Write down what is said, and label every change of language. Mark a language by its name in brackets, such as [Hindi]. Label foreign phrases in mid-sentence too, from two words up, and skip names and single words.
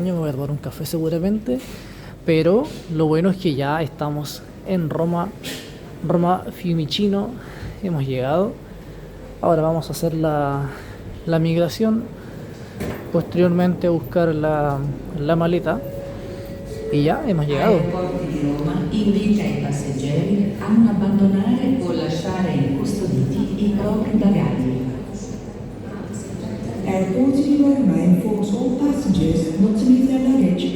[Spanish] Me voy a tomar un café seguramente. Pero lo bueno es que ya estamos en Roma Fiumicino. Hemos llegado. Ahora vamos a hacer la migración. Posteriormente a buscar la maleta. Y ya hemos llegado. [Italian] Invita i passeggeri a non abbandonare o lasciare incustoditi i propri bagagli. [English] Airport di Roma informs all passengers not to leave their luggage